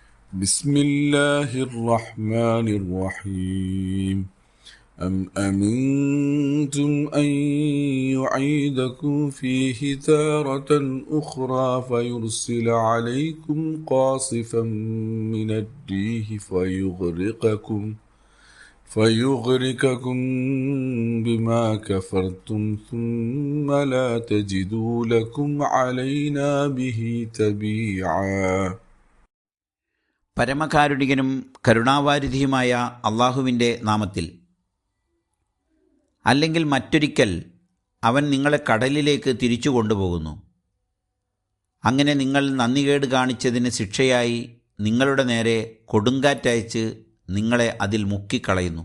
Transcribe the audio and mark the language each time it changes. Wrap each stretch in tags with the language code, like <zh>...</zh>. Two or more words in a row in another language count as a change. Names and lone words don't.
<ar>بسم الله الرحمن الرحيم أم أمنتم أن يعيدكم فيه تارة أخرى فيرسل عليكم قاصفا من الريح فيغرقكم بما كفرتم ثم لا تجدوا لكم علينا به تبيعا.</ar> <ml>പരമകാരുണികനും കരുണാവാരിധിയുമായ അള്ളാഹുവിൻ്റെ നാമത്തിൽ. അല്ലെങ്കിൽ മറ്റൊരിക്കൽ അവൻ നിങ്ങളെ കടലിലേക്ക് തിരിച്ചു കൊണ്ടുപോകുന്നു. അങ്ങനെ നിങ്ങൾ നന്ദികേട് കാണിച്ചതിന് ശിക്ഷയായി നിങ്ങളുടെ നേരെ കൊടുങ്കാറ്റയച്ച് നിങ്ങളെ അതിൽ മുക്കിക്കളയുന്നു.</ml>